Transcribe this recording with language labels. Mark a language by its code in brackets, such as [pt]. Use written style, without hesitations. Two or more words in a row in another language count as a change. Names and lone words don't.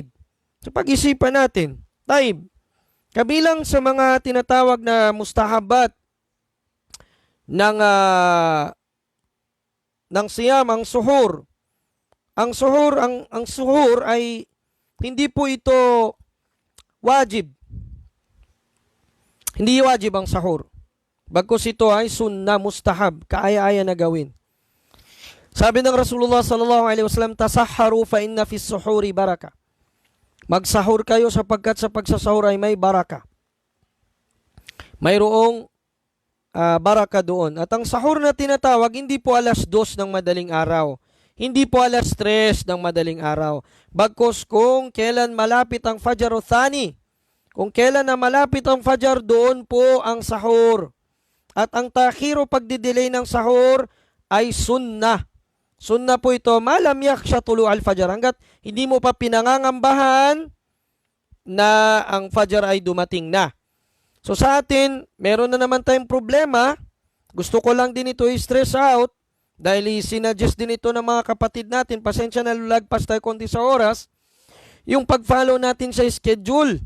[tl] Sa pag-isipan natin, kabilang sa mga tinatawag na mustahabat ng siyam, ang suhur. Ang suhur ay hindi po ito wajib. Hindi wajib ang sahur. Bagkus ito ay sunnah, mustahab, kaaya-aya na gawin. Sabi ng Rasulullah [ar] صلى الله عليه وسلم, تسحروا فإن في السحور بركة. [tl] Magsahur kayo sapagkat sa pagsasahur ay may baraka. Mayroong baraka doon. At ang sahur na tinatawag, hindi po 2:00 ng madaling araw. Hindi po 3:00 ng madaling araw. Bagkus kung kailan malapit ang Fajr Thani, kung kailan na malapit ang Fajr, doon po ang sahur. At ang takhiro, pagdidelay ng sahur, ay sunnah. Sunnah po ito, [ar] ما لم يخش طلوع الفجر, [tl] hanggat hindi mo pa pinangangambahan na ang Fajr ay dumating na. So sa atin, meron na naman tayong problema. Gusto ko lang din ito i-stress out dahil sinadjust din ito ng mga kapatid natin. Pasensya na, lulagpas tayo konti sa oras. Yung pag-follow natin sa schedule.